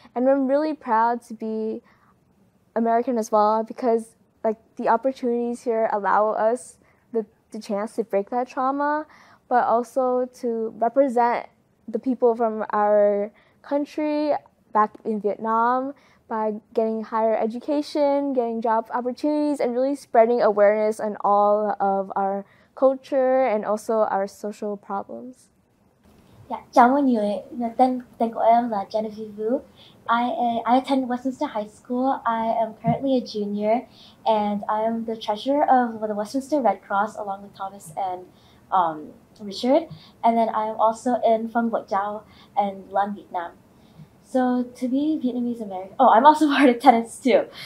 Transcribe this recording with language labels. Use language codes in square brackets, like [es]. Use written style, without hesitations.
[en] And I'm really proud to be American as well, because like the opportunities here allow us the chance to break that trauma, but also to represent the people from our country back in Vietnam by getting higher education, getting job opportunities, and really spreading awareness on all of our culture and also our social problems. [vi] Dạ, chào mọi người. Tên của em là Jennifer Vu. [en] I attend Westminster High School. I am currently a junior, and I am the treasurer of the Westminster Red Cross along with Thomas and Richard. And then I am also in Phong Bộ Chao and Lan Vietnam. So to be Vietnamese American, I'm also part of tennis too.